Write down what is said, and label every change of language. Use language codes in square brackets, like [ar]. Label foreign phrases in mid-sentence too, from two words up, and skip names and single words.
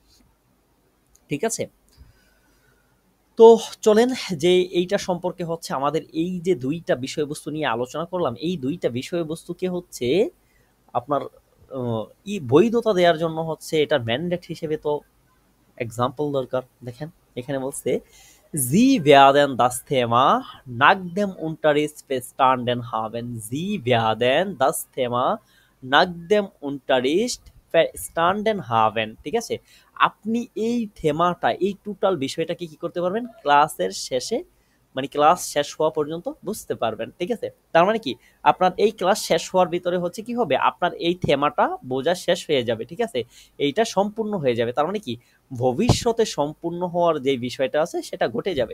[bn] ঠিক আছে, তো চলেন যে এইটা সম্পর্কে হচ্ছে আমাদের এই যে দুইটা বিষয়বস্তু নিয়ে আলোচনা করলাম, এই দুইটা বিষয়বস্তুকে হচ্ছে আপনার বৈধতা দেওয়ার জন্য হচ্ছে এটার ম্যান্ডেট হিসেবে তো এক্সাম্পল দরকার। দেখেন এখানে বলছে [de] Sie werden das Thema nach dem Unterricht verstanden haben, Sie werden das Thema nach dem Unterricht verstanden haben. [bn] ঠিক আছে, আপনি এই থেমাটা, এই টোটাল বিষয়টাকে কি করতে পারবেন ক্লাসের শেষে, মানে ক্লাস শেষ হওয়া পর্যন্ত বুঝতে পারবেন। ঠিক আছে, তার মানে কি আপনার এই ক্লাস শেষ হওয়ার ভিতরে হচ্ছে কি হবে, আপনার এই থেমাটা বোঝা শেষ হয়ে যাবে। ঠিক আছে, এইটা সম্পূর্ণ হয়ে যাবে, তার মানে কি ভবিষ্যতে সম্পূর্ণ হওয়ার যে বিষয়টা আছে সেটা ঘটে যাবে।